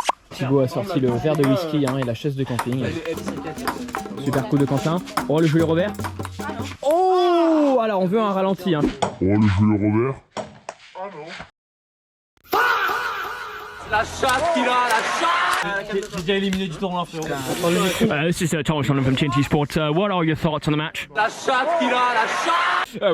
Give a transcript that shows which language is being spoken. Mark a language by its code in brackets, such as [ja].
[fr] Thibaut a sorti le verre de whisky et la chaise de camping. Super coup de Quentin. Oh le joli Robert. Oh alors on veut un ralenti. Oh le joli Robert. La chatte qu'il a, la chatte. J'ai déjà éliminé du tournoi, frérot. [en] This is Thomas Shannon from TNT Sports. What are your thoughts on the match? [fr] La chatte qu'il a, la chatte.